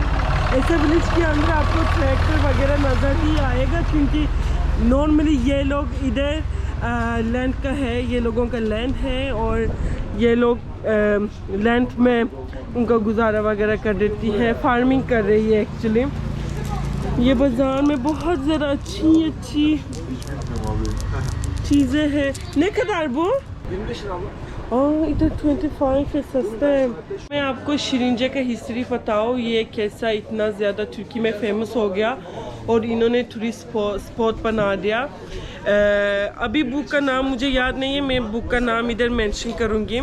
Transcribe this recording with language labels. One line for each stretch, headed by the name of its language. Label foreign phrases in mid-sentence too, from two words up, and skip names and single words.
Hindi: ऐसे विलेज के अंदर आपको ट्रैक्टर वगैरह नज़र नहीं आएगा, क्योंकि नॉर्मली ये लोग इधर लैंड का है, ये लोगों का लैंड है, और ये लोग लैंड में उनका गुजारा वगैरह कर देती है, फार्मिंग कर रही है एक्चुअली। ये बाज़ार में बहुत ज़्यादा अच्छी चीज़ें हैं।
Turkish: Ne kadar bu? 25 lira abla.
Hindi: और इधर 25 है, सस्ता है। मैं आपको शिरिंजे का हिस्ट्री बताऊँ, ये कैसा इतना ज़्यादा तुर्की में फेमस हो गया और इन्होंने
English: tourist spot
Hindi: बना दिया। अभी बुक का नाम मुझे याद नहीं है, मैं बुक का नाम इधर मेंशन करूँगी।